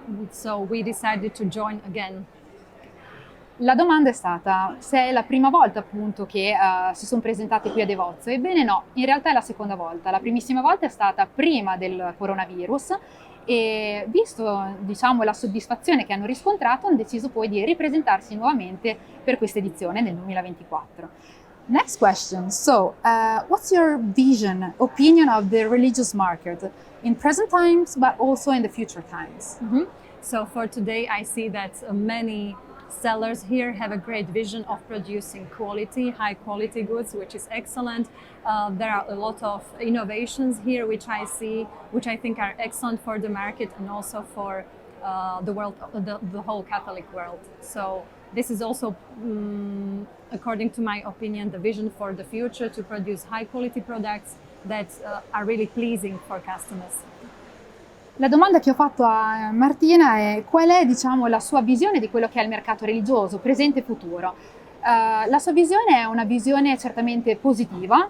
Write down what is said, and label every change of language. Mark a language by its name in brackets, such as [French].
[English] So we decided to join again. [Italian] La domanda è stata se è la prima volta appunto che si sono presentate qui a DEVOTIO. Ebbene no, in realtà è la seconda volta. La primissima volta è stata prima del coronavirus e visto diciamo la soddisfazione che hanno riscontrato hanno deciso poi di ripresentarsi nuovamente per questa edizione nel 2024. [English] Next question. So, what's your opinion of the religious market in present times, but also in the future times? Mm-hmm. So for today, I see that many sellers here have a great vision of producing high quality goods, which is excellent. There are a lot of innovations here, which I think are excellent for the market and also for the world, the whole Catholic world. So this is also, according to my opinion, the vision for the future, to produce high quality products that are really pleasing for customers. [Italian] La domanda che ho fatto a Martina è qual è, diciamo, la sua visione di quello che è il mercato religioso, presente e futuro. La sua visione è una visione certamente positiva.